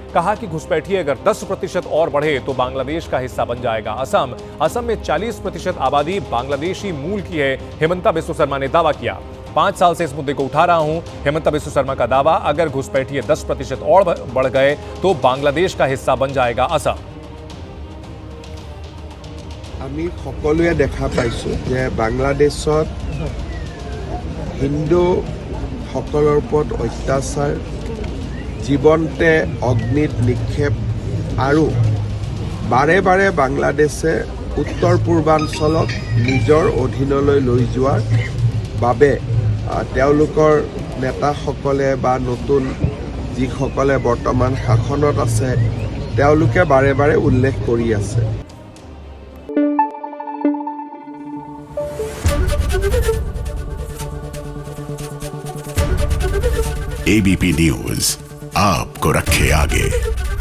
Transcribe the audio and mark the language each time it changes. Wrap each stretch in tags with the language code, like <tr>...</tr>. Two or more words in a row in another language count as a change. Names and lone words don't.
<hi>कहा कि घुसपैठी अगर 10% और बढ़े तो बांग्लादेश का हिस्सा बन जाएगा। असम में 40% आबादी बांग्लादेशी मूल की है, हिमंता बिस्वा शर्मा ने दावा किया। 5 साल से इस मुद्दे को उठा रहा हूं, हिमंता बिस्वा शर्मा का दावा। अगर घुसपैठी 10% और बढ़ गए तो बांग्लादेश का हिस्सा बन जाएगा असम।</hi> <as>আমি সকলোৱে দেখা পাইছো যে বাংলাদেশত হিন্দু সকলৰ ওপৰত অত্যাচাৰ, জীৱনতে অগ্নিত নিক্ষেপ, আৰু বাৰে বাৰে বাংলাদেশে উত্তৰ পূৰ্বাঞ্চলক নিজৰ অধীনলৈ লৈ যোৱাৰ বাবে তেওঁলোকৰ নেতাসকলে বা নতুন যিসকলে বৰ্তমান শাসনত আছে তেওঁলোকে বাৰে বাৰে উল্লেখ কৰি আছে।</as> <hi>एबीपी न्यूज आपको रखे आगे।</hi>